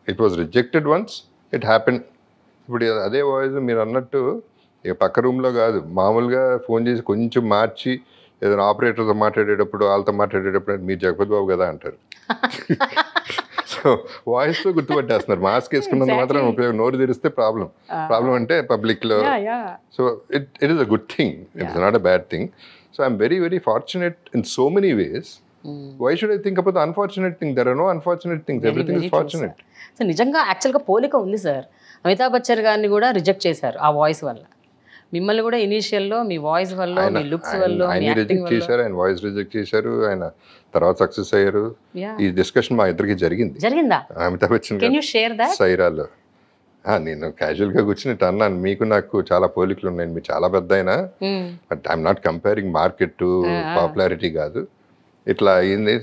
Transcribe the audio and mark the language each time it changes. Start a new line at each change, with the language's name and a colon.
English: It was rejected once, it happen.
Telugu: ఇప్పుడు అదే voice మీరు అన్నట్టు ఇక పక్క రూమ్లో కాదు, మామూలుగా ఫోన్ చేసి కొంచెం మార్చి ఏదైనా ఆపరేటర్తో మాట్లాడేటప్పుడు, వాళ్ళతో మాట్లాడేటప్పుడు మీరు జగపతి బాబు కదా అంటారు. సో వాయిస్తో గుర్తుపట్టేస్తున్నారు. మాస్క్ వేసుకున్నంత మాత్రం ఉపయోగం. నోరు తెరిస్తే ప్రాబ్లం అంటే పబ్లిక్లో.
English: So it is a good thing, it's not a bad thing. So I'm very, very fortunate in so many ways. Why should I think about the unfortunate thing? There are no unfortunate things. Everything is fortunate.
Telugu: So నిజంగా యాక్చువల్గా పోలిక ఉంది sir. Amitabh Bachchan గారిని కూడా reject చేశారు ఆ voice వల్ల. మిమ్మల్ని కూడా ఇనీషియల్లో మీ వాయిస్ వల్ల, మీ లుక్స్ వల్ల, ఆయన రిజెక్ట్ చేశారు, ఆయన వాయిస్ రిజెక్ట్ చేశారు, ఆయన తర్వాత సక్సెస్ అయ్యారు. ఈ డిస్కషన్ మా ఇద్దరికి జరిగిందా? అమితాబ్ బచ్చన్ గారు సైరాలో నేను క్యాజువల్గా కూర్చుని అన్నాను, మీకు నాకు చాలా పోలికలు ఉన్నాయి, మీరు చాలా పెద్ద అయినా,
English: but I'm not comparing market to popularity
Telugu: కాదు. ఇట్లా అయింది.